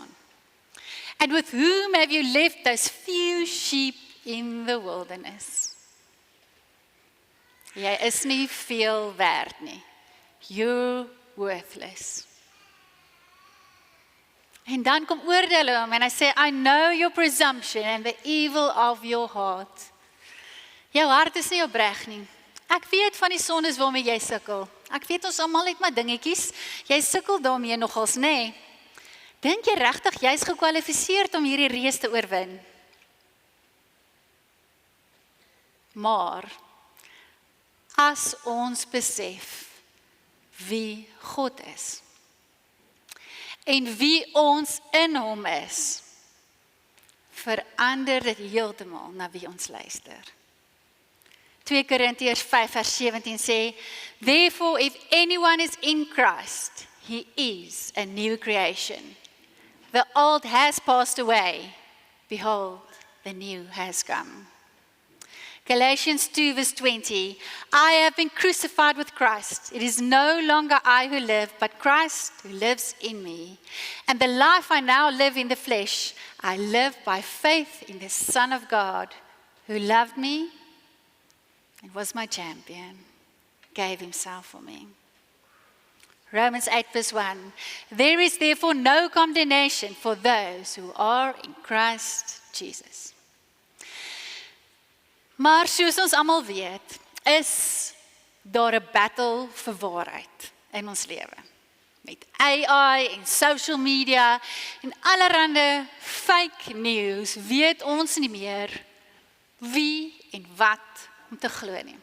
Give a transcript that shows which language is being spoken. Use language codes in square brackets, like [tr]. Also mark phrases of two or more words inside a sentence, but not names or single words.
[en] And with whom have you left those few sheep in the wilderness? [af] Jy is nie veel werd nie. [en] You're worthless. [af] En dan kom oordeel hom en hy sê, [en] I know your presumption and the evil of your heart. [af] Jou hart is nie opreg nie. Ek weet van die sondes waarmee jy sukkel. Ek weet ons almal het maar dingetjies. Jy sukkel daarmee nogals, nê? Nee. Dink jy regtig jy's gekwalifiseerd om hierdie reus te oorwin? Maar as ons besef wie God is en wie ons in hom is, verander dit heeltemal na wie ons luister. 2 Korintiërs 5 vers 17 sê, [en] Therefore if anyone is in Christ, he is a new creation. The old has passed away, behold, the new has come. Galatians 2 verse 20, I have been crucified with Christ. It is no longer I who live, but Christ who lives in me. And the life I now live in the flesh, I live by faith in the Son of God, who loved me and was my champion, gave himself for me. Romans 8 verse 1, There is therefore no condemnation for those who are in Christ Jesus. [af] Maar soos ons almal weet, is daar 'n battle vir waarheid in ons lewe. Met AI en [en] social media [af] en allerlei [en] fake news [af] weet ons nie meer wie en wat om te glo nie.